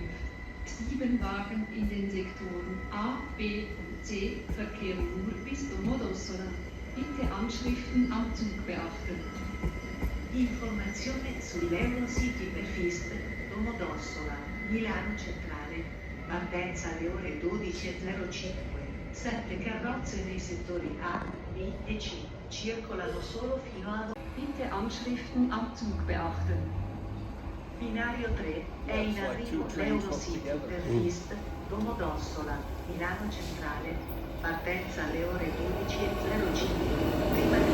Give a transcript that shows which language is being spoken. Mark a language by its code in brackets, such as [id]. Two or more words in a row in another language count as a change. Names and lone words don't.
[de] 7 Wagen in den Sektoren A, B und C verkehren nur bis Domodossola. Bitte Anschriften am Zug beachten. [it] Informazione sull'Eurocity per Fist, Domodossola, Milano Centrale, partenza alle ore 12:05. 7 carrozze nei settori A, B e C circolano solo fino a... [de] Bitte Anschriften am Zug beachten. [it] Binario 3 è in arrivo l'Eurocity per Fist, Domodossola, Milano Centrale, partenza alle ore 12:05. Prima